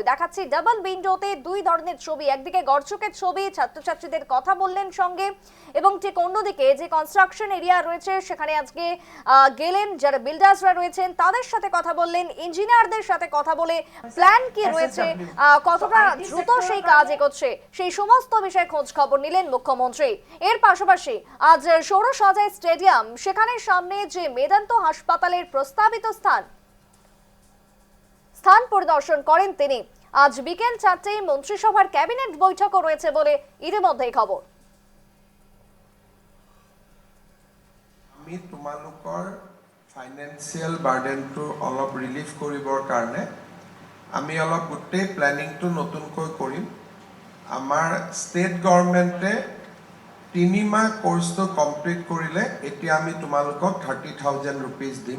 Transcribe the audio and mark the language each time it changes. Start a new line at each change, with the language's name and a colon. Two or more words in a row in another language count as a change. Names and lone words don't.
Bangla: দেখাচ্ছি
English: double window
Bangla: দুই ধরনের ছবি, একদিকে গড়চুকের ছবি, ছাত্রছাত্রীদের কথা বললেন সঙ্গে, এবং ঠিক অন্যদিকে যে
English: construction area
Bangla: রয়েছে সেখানে আজকে গেলেন যারা বিল্ডার্সরা রয়েছেন তাদের সাথে কথা বললেন, ইঞ্জিনিয়ারদের সাথে কথা বলে প্ল্যান কি রয়েছে, কতটা দ্রুত সেই কাজ এগোচ্ছে সেই সমস্ত বিষয়ে খোঁজ খবর নিলেন মুখ্যমন্ত্রী। এর পাশাপাশি আজ সৌরসজাই স্টেডিয়াম সেখানে সামনে যে মেদান্ত হাসপাতালের প্রস্তাবিত স্থান পরিদর্শন করেন তিনি। আজ বিকেল 4টায় মন্ত্রিসভার ক্যাবিনেট বৈঠকও রয়েছে বলে ইতিমধ্যেই খবর।
Assamese: আমি তোমালোকৰ
English: financial burden
Assamese: অলপ ৰিলিফ কৰিবৰ কাৰণে আমি অলপ গোটেই প্লেনিংটো নতুনকৈ কৰিম। আমাৰ
English: state government
Assamese: 3 মাহ
English: course complete
Assamese: কৰিলে এতিয়া আমি তোমালোকক 30,000 rupees দিম।